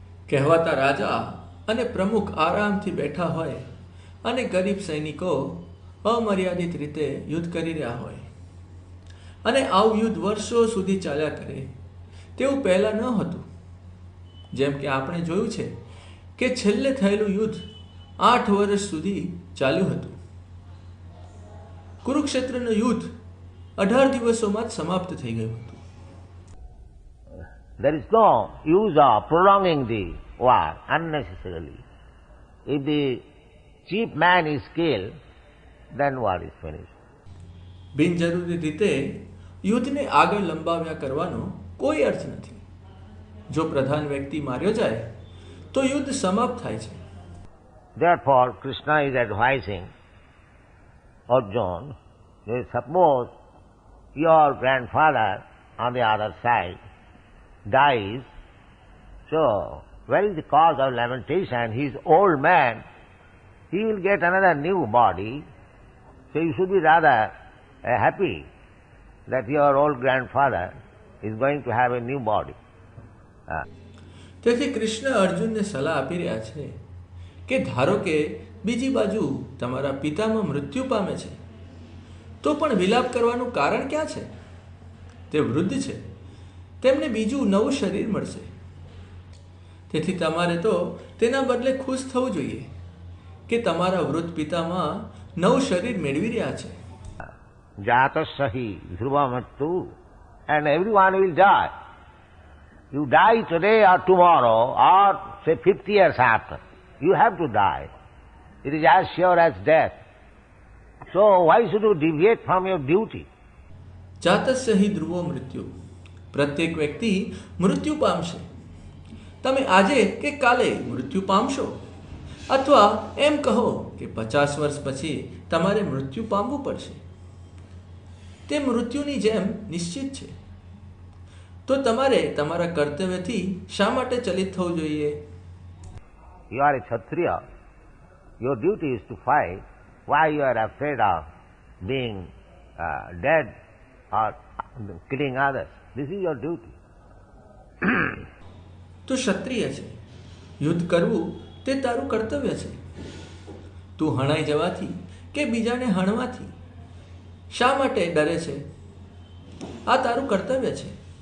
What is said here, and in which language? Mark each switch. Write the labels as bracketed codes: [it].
[gu] કહેવાતા રાજા અને પ્રમુખ આરામથી બેઠા હોય અને ગરીબ સૈનિકો અમર્યાદિત રીતે યુદ્ધ કરી રહ્યા હોય અને આવું યુદ્ધ વર્ષો સુધી ચાલ્યા કરે તેવું પહેલાં ન હતું. જેમ કે આપણે જોયું છે કે છેલ્લે થયેલું યુદ્ધ 8 વર્ષ સુધી ચાલ્યું હતું. કુરુક્ષેત્રનું યુદ્ધ 18 દિવસોમાં જ સમાપ્ત થઈ ગયું હતું. [en] There is no use of prolonging the war unnecessarily. If the chief man is killed, then war is finished. [gu] બિનજરૂરી રીતે યુદ્ધને આગળ લંબાવ્યા કરવાનો કોઈ અર્થ નથી. જો પ્રધાન વ્યક્તિ માર્યો જાય તો યુદ્ધ સમાપ્ત થાય છે. [en] Therefore, Krishna is advising Arjuna, suppose your grandfather on the other side dies, so where is the cause of lamentation? He is old man, he will get another new body, so you should be rather happy that your old grandfather is going to have a new body. [gu] તેથી કૃષ્ણ અર્જુનને સલાહ આપી રહ્યા છે કે ધારો કે બીજી બાજુ તમારા પિતામાં મૃત્યુ પામે છે તો પણ વિલાપ કરવાનું કારણ ક્યાં છે? તે વૃદ્ધ છે, તેમને બીજું નવું શરીર મળશે. તેથી તમારે તો તેના બદલે ખુશ થવું જોઈએ કે તમારા વૃદ્ધ પિતામાં નવું શરીર મેળવી રહ્યા છે. [sa] Jatasahi dhruvamattu, [en] and everyone will die. You die today or tomorrow or say 50 years after. You have to die. It is as sure as death. So why should you deviate from your duty? [sa] જાતસ્ય હિ ધ્રુવો મૃત્યુ. [gu] પ્રત્યેક વ્યક્તિ મૃત્યુ પામશે. તમે આજે કે કાલે મૃત્યુ પામશો, અથવા એમ કહો કે 50 વર્ષ પછી તમારે મૃત્યુ પામવું પડશે. તે મૃત્યુની જેમ નિશ્ચિત છે. તો તમારે તમારા કર્તવ્યથી શા માટે ચલિત થવું જોઈએ? [en] You are a Kshatriya. Your duty is to fight. Why you are afraid of being dead or killing others? This is your duty. [gu] તું ક્ષત્રિય છે, યુદ્ધ કરવું તે તારું કર્તવ્ય છે. તું હણાઈ જવાથી કે બીજાને હણવાથી શા માટે ડરે છે? આ તારું કર્તવ્ય છે.